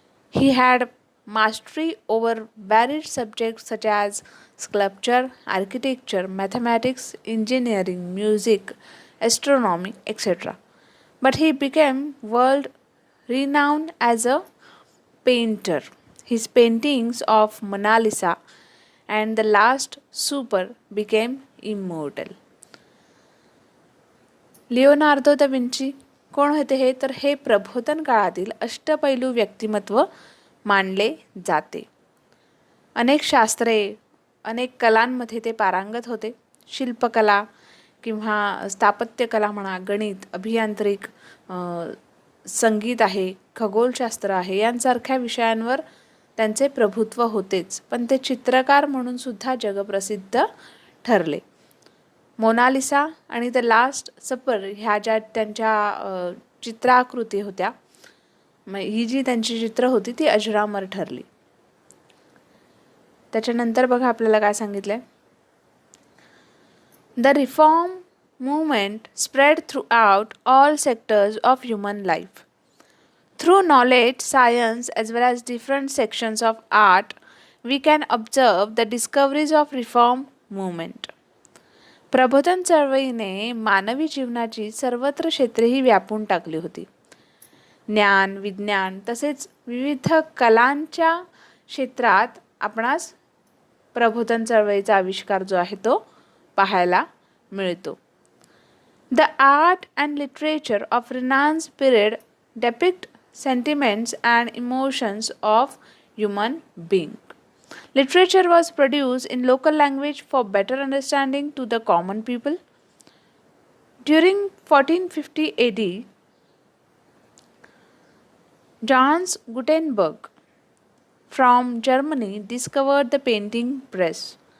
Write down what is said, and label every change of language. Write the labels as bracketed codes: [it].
[en] He had mastery over varied subjects such as sculpture, architecture, mathematics, engineering, music, astronomy, etc. But he became world renowned as a painter. His paintings of Mona Lisa and The Last Supper became immortal. [mr] Leonardo the Vinci कोण होते हे, तर हे प्रबोधन काळातील अष्टपैलू व्यक्तिमत्व मानले जाते. अनेक शास्त्रे, अनेक कलांमध्ये ते पारंगत होते. शिल्पकला किंवा स्थापत्यकला म्हणा, गणित, अभियांत्रिक, संगीत आहे, खगोलशास्त्र आहे, यांसारख्या विषयांवर त्यांचे प्रभुत्व होतेच, पण ते चित्रकार म्हणून सुद्धा जगप्रसिद्ध ठरले. मोनालिसा आणि द लास्ट सपर ह्या ज्या त्यांच्या चित्राकृती होत्या, ही जी त्यांची चित्र होती ती अजरामर ठरली. त्याच्यानंतर बघा आपल्याला काय सांगितलंय. [en] The reform movement spread throughout all sectors of human life. Through knowledge, science, as well as different sections of art, we can observe the discoveries of reform movement. [mr] प्रबोधन चळवळीने मानवी जीवनाची सर्वत्र क्षेत्रेही व्यापून टाकली होती. ज्ञान, विज्ञान तसेच विविध कलांच्या क्षेत्रात आपणास प्रबोधन चळवळीचा आविष्कार जो आहे तो पाहायला मिळतो. [en] The art and literature of renaissance period depict sentiments and emotions of human being. Literature was produced in local language for better understanding to the common people. During 1450 AD, Johannes Gutenberg from Germany discovered the painting press.